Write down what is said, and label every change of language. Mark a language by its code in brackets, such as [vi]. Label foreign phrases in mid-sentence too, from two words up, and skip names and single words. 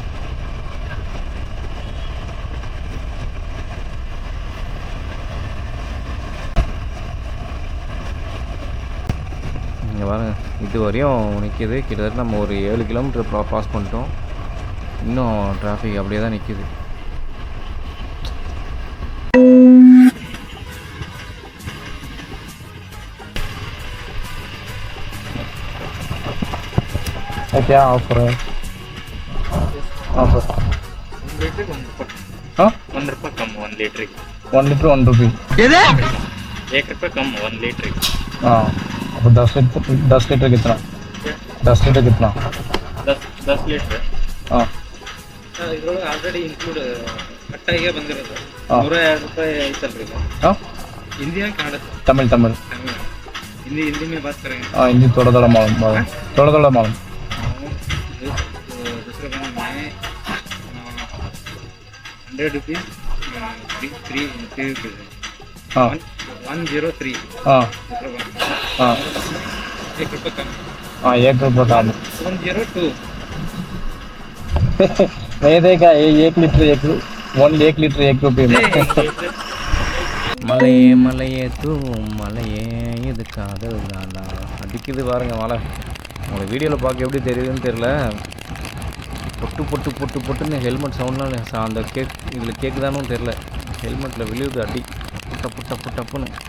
[ta] இங்கே பாருங்க, இது வரையும் நிற்கிது. கிட்டத்தட்ட நம்ம ஒரு 7 கிலோமீட்டர் பாஸ் பண்ணிட்டோம். இன்னும் டிராஃபிக் அப்படியே தான் நிற்கிது. [hi] क्या ऑफर है? ऑफर 1 लीटर 1 रुपये. हाँ 1 रुपये कम 1 लीटर की. 1 लीटर 1 रुपये. 1 रुपये कम 1 लीटर की. हाँ अब 10 लीटर कितना? 10 लीटर कितना? 10 लीटर. हाँ [kn] ಇದರೊಳಗೆ [en] already include [kn] ಕಟ್ಟಾಗೆ ಬಂದಿರೋದು. 102 ರೂಪಾಯಿ ಐತಲ್ರಿ ಇದು. [hi] हाँ हिंदी है कನ್ನಡ? तमिल तमिल. हिंदी में बात करेंगे. हाँ हिंदी थोड़ा मालूम. थोड़ा मालूम. दूसरे बैंक में 100 रुपीज़ 3 रुपीज़. हाँ 103. हाँ दूसरे बैंक हाँ 1 रुपये कम. हाँ 1 रुपये कम. 102. नहीं देखा 1 लीटर 1 लीटर 1 रुपये में. [ta] மலையே மலையே தூவும் மலையே இது காதல் தானா அடிக்குது பாருங்க மழை. உங்களை வீடியோவில் பார்க்க எப்படி தெரியுதுன்னு தெரில. பொட்டுன்னு ஹெல்மெட் சவுண்ட்லாம் அந்த இதில் கேட்குதானும் தெரில. ஹெல்மெட்டில் விழுவுது அடி புட்டப்புன்னு.